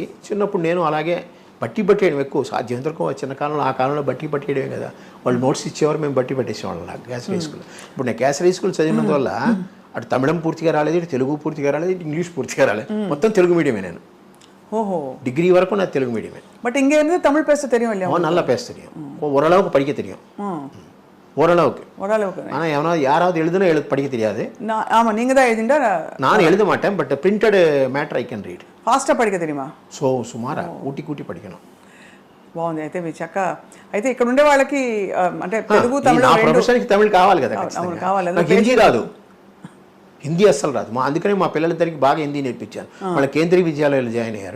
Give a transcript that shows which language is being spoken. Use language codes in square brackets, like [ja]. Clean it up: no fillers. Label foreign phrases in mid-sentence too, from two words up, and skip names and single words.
[te] చిన్నప్పుడు నేను అలాగే బట్టి పట్టేయడం ఎక్కువ, సాధ్యమంతరకు చిన్న కాలంలో, ఆ కాలంలో బట్టి పట్టేయడమే కదా, వాళ్ళు నోట్స్ ఇచ్చేవారు, మేము బట్టి పట్టేసేవాళ్ళం. నాకు కేసరీ స్కూల్. ఇప్పుడు నేను కేసరీ స్కూల్ చదివినందువల్ల అటు తమిళం పూర్తిగా రాలేదు, ఇటు తెలుగు పూర్తిగా రాలేదు, ఇటు ఇంగ్లీష్ పూర్తిగా రాలేదు, మొత్తం తెలుగు మీడియమే నేను. ఓహో, [ta] டிகிரி வரைக்கும் நான் தெலுங்கு மீடியமே. பட் இங்கே இருந்து தமிழ் பேச தெரியும் இல்லையா? நல்லா பேச தெரியும், ஓரளவுக்கு படிக்க தெரியும். ஓரளவுக்கு. ஆனால் எவனா யாராவது எழுதுனா படிக்க தெரியாது. ஆமாம், நீங்கள் தான் எழுதிண்டா? [en] நான் எழுத மாட்டேன், but printed matter I can read. [ta] ఫాస్ట్గా படிக்க தெரியுமா? சுமாரா கூடி படிக்கணும். [te] బాగుంది. అయితే మీ చక్క అయితే ఇక్కడ ఉండే వాళ్ళకి అంటే తెలుగు తమిళ ప్రొఫెషన్కి తమిళ్ కావాలి కదా, కావాలి. నాకు హిందీ రాదు, హిందీ అస్సలు రాదు. అందుకనే మా పిల్లలిద్దరికి బాగా హిందీ నేర్పించాను. వాళ్ళ కేంద్రీయ విద్యాలయాలు జాయిన్ అయ్యారు.